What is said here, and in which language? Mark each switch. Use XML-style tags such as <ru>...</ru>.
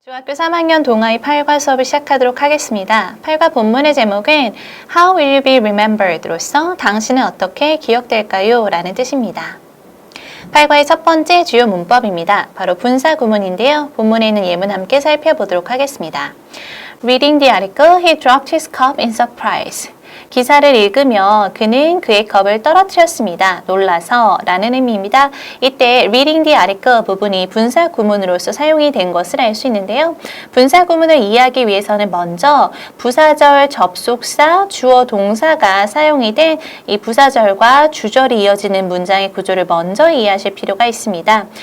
<ko>중학교 3학년 동아의 8과 수업을 시작하도록 하겠습니다. 8과 본문의 제목은</ko> <en>How will you be remembered</en> <ko>로서 당신은 어떻게 기억될까요? 라는 뜻입니다. 8과의 첫 번째 주요 문법입니다. 바로 분사 구문인데요. 본문에 있는 예문 함께 살펴보도록 하겠습니다.</ko> <en>Reading the article, he dropped his cup in surprise.</en> <ko>기사를 읽으며 그는 그의 컵을 떨어뜨렸습니다. 놀라서 라는 의미입니다. 이때</ko> <en>reading the article</en> <ko>부분이 분사 구문으로서 사용이 된 것을 알 수 있는데요. 분사 구문을 이해하기 위해서는 먼저 부사절, 접속사, 주어, 동사가 사용이 된 이 부사절과 주절이 이어지는 문장의 구조를 먼저 이해하실 필요가 있습니다.</ko>